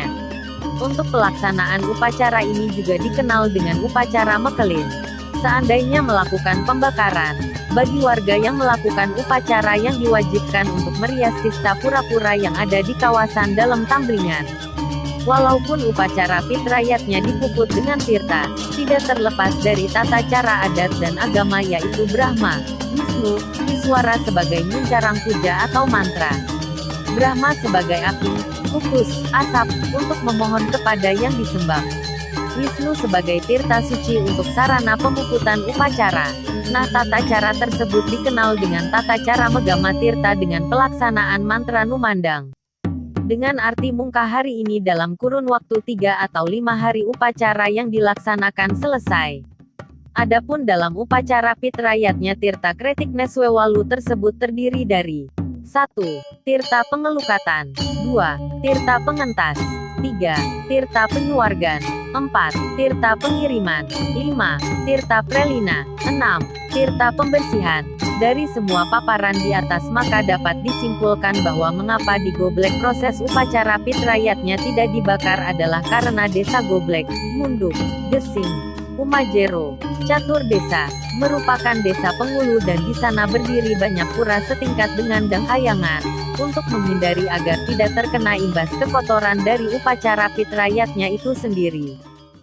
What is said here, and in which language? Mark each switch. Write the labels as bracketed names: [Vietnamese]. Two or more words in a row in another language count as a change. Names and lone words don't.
[Indonesian] Untuk pelaksanaan upacara ini juga dikenal dengan upacara Mekelin. Seandainya melakukan pembakaran, bagi warga yang melakukan upacara yang diwajibkan untuk merias tista pura-pura yang ada di kawasan dalam Tamblingan. Walaupun upacara Pitrayatnya dipuput dengan tirta, tidak terlepas dari tata cara adat dan agama yaitu Brahma, Wisnu, Iswara sebagai muncarang puja atau mantra. Brahma sebagai api, kukus, asap, untuk memohon kepada yang disembah. Wisnu sebagai tirta suci untuk sarana pemuputan upacara. Nah, tata cara tersebut dikenal dengan tata cara Megama Tirta dengan pelaksanaan mantra numandang. Dengan arti mungkah hari ini dalam kurun waktu 3 atau 5 hari upacara yang dilaksanakan selesai. Adapun dalam upacara Pitrayatnya Tirta Kretik Neswewalu tersebut terdiri dari 1. Tirta Pengelukatan 2. Tirta Pengentas 3. Tirta Penyuwargan 4. Tirta Pengiriman 5. Tirta Prelina 6. Tirta Pembersihan. Dari semua paparan di atas maka dapat disimpulkan bahwa mengapa di Goblek proses upacara Pitrayatnya tidak dibakar adalah karena desa Goblek, Munduk, Gesing, Umajero, Catur Desa, merupakan desa penghulu dan di sana berdiri banyak pura setingkat dengan Danghayangan, untuk menghindari agar tidak terkena imbas kekotoran dari upacara Pitrayatnya itu sendiri.